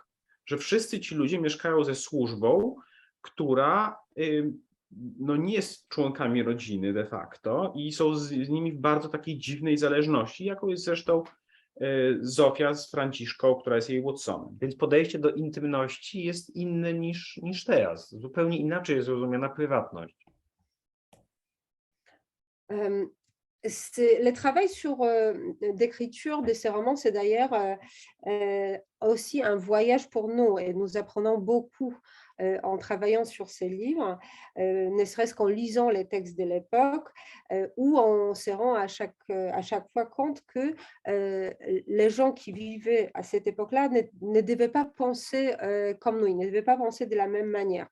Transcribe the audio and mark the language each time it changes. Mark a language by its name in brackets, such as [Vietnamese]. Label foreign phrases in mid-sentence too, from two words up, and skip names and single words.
[Polish] Że wszyscy ci ludzie mieszkają ze służbą, która no nie jest członkami rodziny [Latin] de facto [Polish] i są z nimi w bardzo takiej dziwnej zależności, jaką jest zresztą Zofia z Franciszką, która jest jej Watsonem. Więc podejście do intymności jest inne niż teraz. Zupełnie inaczej jest rozumiana prywatność. [French] Le travail sur d'écriture de ces romans, c'est d'ailleurs aussi un voyage pour nous et nous apprenons beaucoup en travaillant sur ces livres, ne serait-ce qu'en lisant les textes de l'époque ou en se rend à chaque fois compte que les gens qui vivaient à cette époque-là ne devaient pas penser comme nous, ils ne devaient pas penser de la même manière.